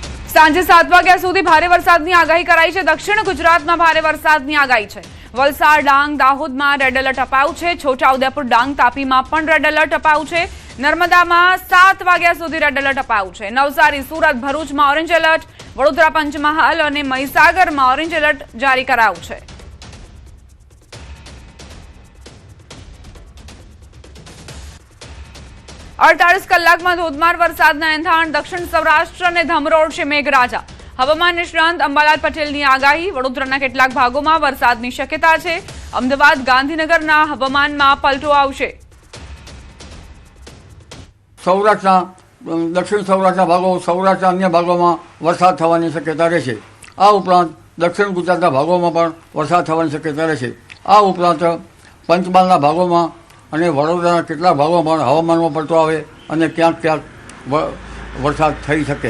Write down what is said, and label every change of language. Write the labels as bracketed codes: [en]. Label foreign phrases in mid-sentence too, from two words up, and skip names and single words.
[gu] સાંજે 7 વાગ્યા સુધી ભારે વરસાદની આગાહી કરાઈ છે। દક્ષિણ ગુજરાતમાં ભારે વરસાદની આગાહી છે। વલસાડ, ડાંગ, દાહોદમાં રેડ એલર્ટ અપાયું છે। છોટાઉદેપુર, ડાંગ, તાપીમાં પણ રેડ એલર્ટ અપાયું છે। નર્મદામાં 7 વાગ્યા સુધી રેડ એલર્ટ અપાયું છે। નવસારી, સુરત, ભરૂચમાં ઓરેન્જ એલર્ટ, વડોદરા, પંચમહાલ અને મહીસાગરમાં ઓરેન્જ એલર્ટ જારી કરાયું છે। અડતાલીસ કલાકમાં ધોધમાર વરસાદના એંધાણ। દક્ષિણ સૌરાષ્ટ્રને ધમરોળશે મેઘરાજા। હવામાન નિષ્ણાંત અંબાલાલ પટેલની આગાહી। વડોદરાના કેટલાક ભાગોમાં વરસાદની શક્યતા છે। અમદાવાદ, ગાંધીનગરના हवामाનમાં પલટો આવશે। સૌરાષ્ટ્રના દક્ષિણ સૌરાષ્ટ્રના ભાગો, સૌરાષ્ટ્રના અન્ય ભાગોમાં વરસાદ થવાની શક્યતા રહેશે। આ ઉપરાંત દક્ષિણ ગુજરાતના ભાગોમાં પણ વરસાદ થવાની શક્યતા રહેશે। આ ઉપરાંત પંચમહાલના ભાગોમાં અને વડોદરાના કેટલાક ભાગોમાં પણ હવામાનમાં પલટો આવે અને ક્યાંક ક્યાંક વરસાદ થઈ શકે।